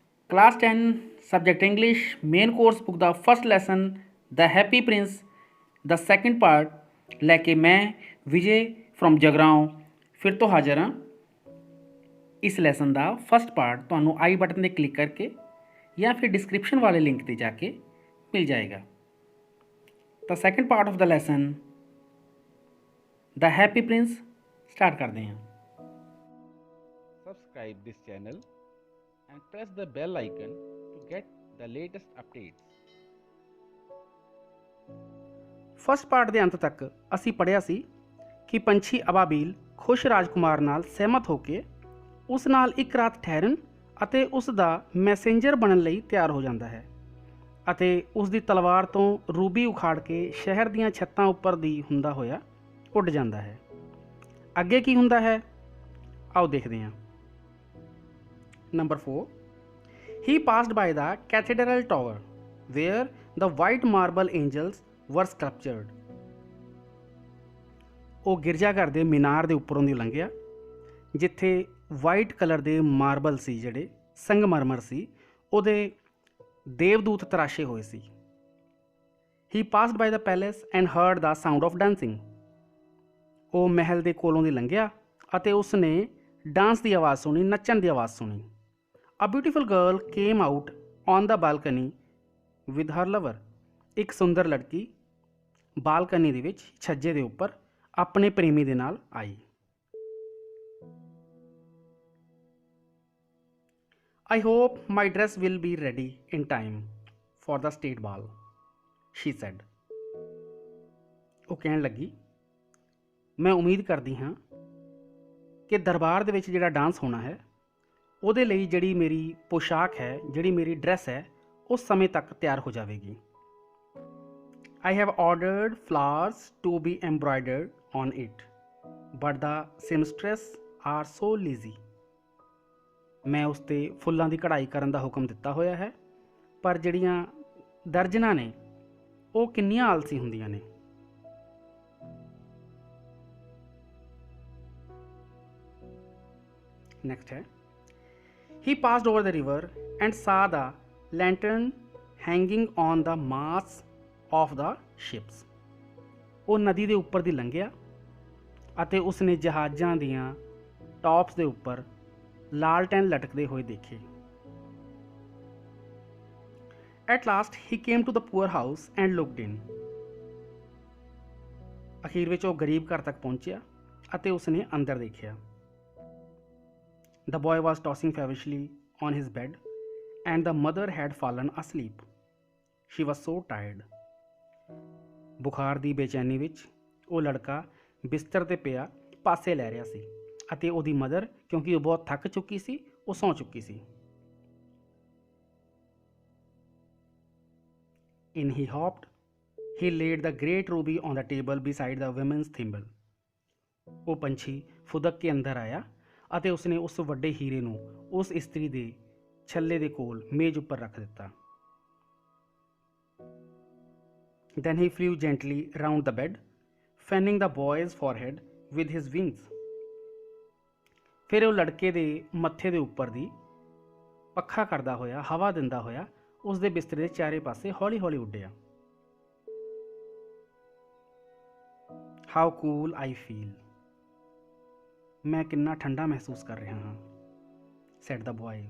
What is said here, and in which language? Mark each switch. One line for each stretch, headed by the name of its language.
English: Class 10 Subject English main course book ਦਾ first lesson The Happy Prince ਦਾ second part
Punjabi: ਲੈ ਕੇ ਮੈਂ Vijay from Jagraon ਫਿਰ ਤੋਂ ਹਾਜ਼ਰ ਹਾਂ। ਇਸ ਲੈਸਨ ਦਾ ਫਸਟ ਪਾਰਟ ਤੁਹਾਨੂੰ ਆਈ ਬਟਨ ਤੇ ਕਲਿੱਕ ਕਰਕੇ ਜਾਂ ਫਿਰ ਡਿਸਕ੍ਰਿਪਸ਼ਨ ਵਾਲੇ ਲਿੰਕ ਤੇ ਜਾ ਕੇ ਮਿਲ ਜਾਏਗਾ। ਤਾਂ second part of ਦਾ lesson The Happy Prince start ਕਰਦੇ ਹਾਂ।
English: Subscribe this channel and press the bell icon to get the latest updates.
Punjabi: First part ਦੇ ਅੰਤ ਤੱਕ ਅਸੀਂ ਪੜ੍ਹਿਆ ਸੀ ਕਿ ਪੰਛੀ ਅਬਾਬੀਲ ਖੁਸ਼ ਰਾਜਕੁਮਾਰ ਨਾਲ ਸਹਿਮਤ ਹੋ ਕੇ ਉਸ ਨਾਲ ਇੱਕ ਰਾਤ ਠਹਿਰਨ ਅਤੇ ਉਸ ਦਾ ਮੈਸੇਂਜਰ ਬਣਨ ਲਈ ਤਿਆਰ ਹੋ ਜਾਂਦਾ ਹੈ ਅਤੇ ਉਸ ਦੀ ਤਲਵਾਰ ਤੋਂ ਰੂਬੀ ਉਖਾੜ ਕੇ ਸ਼ਹਿਰ ਦੀਆਂ ਛੱਤਾਂ ਉੱਪਰ ਦੀ ਹੁੰਦਾ ਹੋਇਆ ਉੱਡ ਜਾਂਦਾ ਹੈ। ਅੱਗੇ ਕੀ ਹੁੰਦਾ ਹੈ ਆਓ ਦੇਖਦੇ ਹਾਂ। Number 4.
English: He passed by the cathedral tower where the white marble angels were sculptured.
Punjabi: ਉਹ ਗਿਰਜਾਘਰ ਦੇ ਮੀਨਾਰ ਦੇ ਉੱਪਰੋਂ ਦੀ ਲੰਘਿਆ ਜਿੱਥੇ ਵਾਈਟ ਕਲਰ ਦੇ ਮਾਰਬਲ ਸੀ, ਜਿਹੜੇ ਸੰਗਮਰਮਰ ਸੀ, ਉਹਦੇ ਦੇਵਦੂਤ ਤਰਾਸ਼ੇ ਹੋਏ ਸੀ।
English: He passed by the palace and heard the sound of dancing.
Punjabi: ਉਹ ਮਹਿਲ ਦੇ ਕੋਲੋਂ ਦੀ ਲੰਘਿਆ ਅਤੇ ਉਸ ਨੇ ਡਾਂਸ ਦੀ ਆਵਾਜ਼ ਸੁਣੀ, ਨੱਚਣ ਦੀ ਆਵਾਜ਼ ਸੁਣੀ।
English: A beautiful girl came out on the balcony with her lover.
Punjabi: ਇੱਕ ਸੁੰਦਰ ਲੜਕੀ ਬਾਲਕਨੀ ਦੇ ਵਿੱਚ ਛੱਜੇ ਦੇ ਉੱਪਰ ਆਪਣੇ ਪ੍ਰੇਮੀ ਦੇ ਨਾਲ ਆਈ।
English: I hope my dress will be ready in time for the state ball, she said.
Punjabi: ਉਹ ਕਹਿਣ ਲੱਗੀ, ਮੈਂ ਉਮੀਦ ਕਰਦੀ ਹਾਂ ਕਿ ਦਰਬਾਰ ਦੇ ਵਿੱਚ ਜਿਹੜਾ ਡਾਂਸ ਹੋਣਾ ਹੈ ਉਹਦੇ ਲਈ ਜਿਹੜੀ ਮੇਰੀ ਪੋਸ਼ਾਕ ਹੈ, ਜਿਹੜੀ ਮੇਰੀ ਡਰੈਸ ਹੈ, ਉਸ ਸਮੇਂ ਤੱਕ ਤਿਆਰ ਹੋ ਜਾਵੇਗੀ।
English: I have ordered flowers to be embroidered on it, but the seamstress are so lazy.
Punjabi: ਮੈਂ ਉਸ 'ਤੇ ਫੁੱਲਾਂ ਦੀ ਕਢਾਈ ਕਰਨ ਦਾ ਹੁਕਮ ਦਿੱਤਾ ਹੋਇਆ ਹੈ, ਪਰ ਜਿਹੜੀਆਂ ਦਰਜਨਾਂ ਨੇ ਉਹ ਕਿੰਨੀਆਂ ਆਲਸੀ ਹੁੰਦੀਆਂ ਨੇ। ਨੈਕਸਟ ਹੈ
English: He passed over the river and saw the lantern hanging on the masts of the ships.
Punjabi: ਉਹ ਨਦੀ ਦੇ ਉੱਪਰ ਦੀ ਲੰਘਿਆ ਅਤੇ ਉਸਨੇ ਜਹਾਜ਼ਾਂ ਦੀਆਂ ਟਾਪਸ ਦੇ ਉੱਪਰ ਲਾਲਟੈਨ ਲਟਕਦੇ ਹੋਏ ਦੇਖੇ।
English: At last he came to the poor house and looked in.
Punjabi: ਅਖੀਰ ਵਿੱਚ ਉਹ ਗਰੀਬ ਘਰ ਤੱਕ ਪਹੁੰਚਿਆ ਅਤੇ ਉਸਨੇ ਅੰਦਰ ਦੇਖਿਆ।
English: The boy was tossing feverishly on his bed, and the mother had fallen asleep. She was so tired.
Punjabi: ਬੁਖਾਰ ਦੀ ਬੇਚੈਨੀ ਵਿੱਚ ਉਹ ਲੜਕਾ ਬਿਸਤਰ 'ਤੇ ਪਿਆ ਪਾਸੇ ਲੈ ਰਿਹਾ ਸੀ ਅਤੇ ਉਹਦੀ ਮਦਰ, ਕਿਉਂਕਿ ਉਹ ਬਹੁਤ ਥੱਕ ਚੁੱਕੀ ਸੀ, ਉਹ ਸੌਂ ਚੁੱਕੀ ਸੀ।
English: In he hopped. He laid the great ruby on the table beside the women's thimble.
Punjabi: ਉਹ ਪੰਛੀ ਫੁਦਕ ਕੇ ਅੰਦਰ ਆਇਆ ਅਤੇ ਉਸਨੇ ਉਸ ਵੱਡੇ ਹੀਰੇ ਨੂੰ ਉਸ ਇਸਤਰੀ ਦੇ ਛੱਲੇ ਦੇ ਕੋਲ ਮੇਜ਼ ਉੱਪਰ ਰੱਖ ਦਿੱਤਾ।
English: Then he flew gently round the bed, fanning the boy's forehead with his wings.
Punjabi: ਫਿਰ ਉਹ ਲੜਕੇ ਦੇ ਮੱਥੇ ਦੇ ਉੱਪਰ ਦੀ ਪੱਖਾ ਕਰਦਾ ਹੋਇਆ, ਹਵਾ ਦਿੰਦਾ ਹੋਇਆ ਉਸ ਦੇ ਬਿਸਤਰੇ ਦੇ ਚਾਰੇ ਪਾਸੇ ਹੌਲੀ ਹੌਲੀ ਉੱਡਿਆ।
English: How cool I feel.
Punjabi: ਮੈਂ ਕਿੰਨਾ ਠੰਡਾ ਮਹਿਸੂਸ ਕਰ ਰਿਹਾ ਹਾਂ,
English: said the boy.